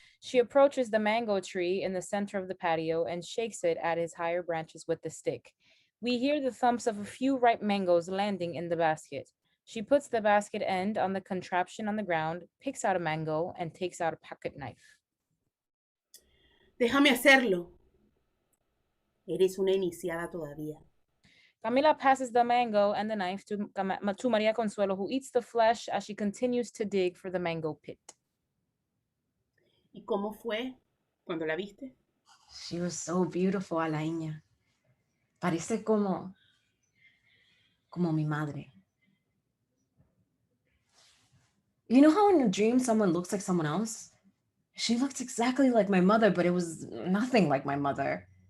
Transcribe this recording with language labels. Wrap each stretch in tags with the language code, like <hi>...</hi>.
<en>She approaches the mango tree in the center of the patio and shakes it at its higher branches with the stick. We hear the thumps of a few ripe mangoes landing in the basket. She puts the basket end on the contraption on the ground, picks out a mango, and takes out a pocket knife.</en> <es>Déjame hacerlo. Eres una iniciada todavía.</es> <en>Camila passes the mango and the knife to Maria Consuelo, who eats the flesh as she continues to dig for the mango pit.</en> <es>¿Y cómo fue cuando la viste?</es> <en>She was so beautiful, Alaina.</en> <es>Parece como mi madre.</es> <en>You know how in a dream someone looks like someone else? She looked exactly like my mother, but it was nothing like my mother.</en>